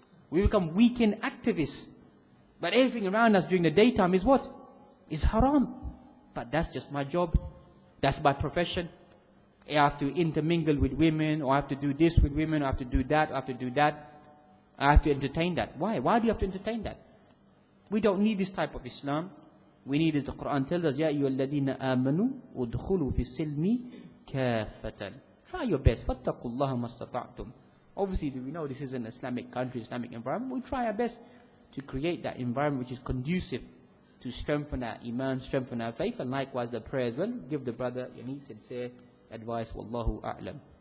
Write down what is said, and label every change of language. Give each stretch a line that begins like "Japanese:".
English: We become weekend activists. But everything around us during the daytime is what? Is haram. But that's just my job. That's my profession. I have to intermingle with women, or I have to do this with women, or I have to do that, or I have to do that. I have to entertain that. Why? Why do you have to entertain that? We don't need this type of Islam. We need, as the Quran tells us,
Arabic: يَا أَيُّهَا الَّذِينَ آمَنُوا أُدْخُلُوا فِي السِّلْمِ كَافَةً.
English: Try your best.
Arabic: فَاتَّقُوا اللَّهَ مَا اسْتَطَعْتُمْ.
English: Obviously, we know this is an Islamic country, Islamic environment. We try our best to create that environment which is conducive to strengthen our iman, strengthen our faith, and likewise the prayer as well. Give the brother any sincere advice. Wallahu a'lam.